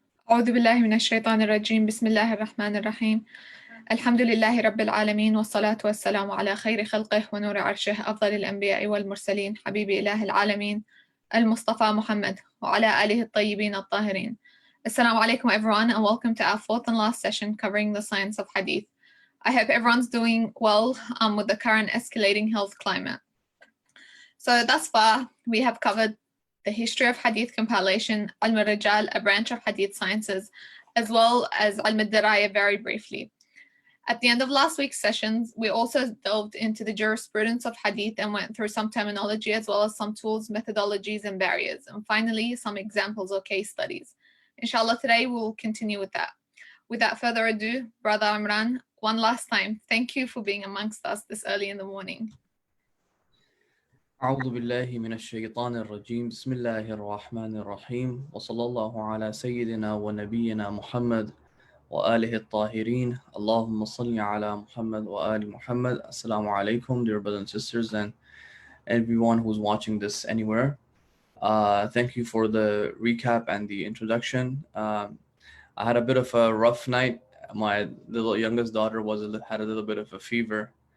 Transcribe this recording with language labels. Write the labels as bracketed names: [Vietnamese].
[Arabic] أعوذ بالله من الشيطان الرجيم بسم الله الرحمن الرحيم الحمد لله رب العالمين والصلاة والسلام على خير خلقه ونور عرشه أفضل الأنبياء والمرسلين حبيب إله العالمين المصطفى محمد وعلى آله الطيبين الطاهرين. [English] Assalamu alaikum everyone and welcome to our fourth and last session covering the science of Hadith. I hope everyone's doing well with the current escalating health climate. So thus far we have covered the history of Hadith compilation, Ilm al-Rijal, a branch of Hadith sciences, as well as Ilm al-Diraya very briefly. At the end of last week's sessions, we also delved into the jurisprudence of Hadith and went through some terminology as well as some tools, methodologies, and barriers, and finally some examples or case studies. Inshallah, today we will continue with that. Without further ado, Brother Imran, one last time, thank you for being amongst us this early in the morning. [Arabic] أعوذ بالله من الشيطان الرجيم بسم الله الرحمن الرحيم وصلى الله على سيدنا ونبينا محمد وآله الطاهرين اللهم صل على محمد وآل محمد. [English] Assalamu alaikum, dear brothers and sisters, and everyone who's watching this anywhere. Thank you for the recap and the introduction. I had a bit of a rough night. My little youngest daughter had a little bit of a fever.